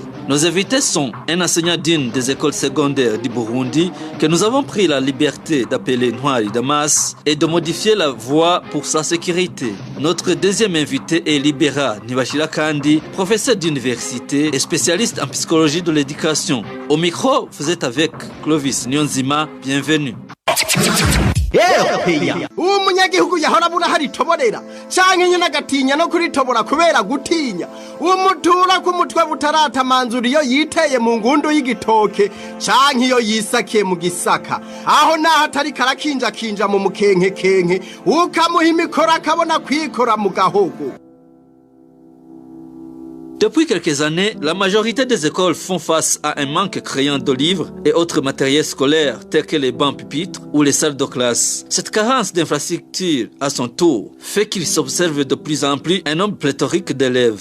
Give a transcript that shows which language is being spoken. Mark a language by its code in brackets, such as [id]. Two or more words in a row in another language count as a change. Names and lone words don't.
[fr] Nos invités sont un enseignant d'une des écoles secondaires du Burundi que nous avons pris la liberté d'appeler Noiri Damas et de modifier la voix pour sa sécurité. Notre deuxième invité est Libera Nibashira Kandi, professeur d'université et spécialiste en psychologie de l'éducation. Au micro, vous êtes avec Clovis Nyonzima, bienvenue. [rn] uwo munyagihugu yahora abura haritoborera canke nyene agatinya no kuritobora kubera gutinya uwo mutura ku mutwe butaratamanzura iyo yiteye mu ngundu y'igitoke canke iyo yisakiye mu gisaka aho naho atari karakinja mu mukenke ukamuha imikoro akabona kwikora mu gahogo. [fr] Depuis quelques années, la majorité des écoles font face à un manque criant de livres et autres matériels scolaires tels que les bancs pupitres ou les salles de classe. Cette carence d'infrastructures, à son tour, fait qu'il s'observe de plus en plus un nombre pléthorique d'élèves.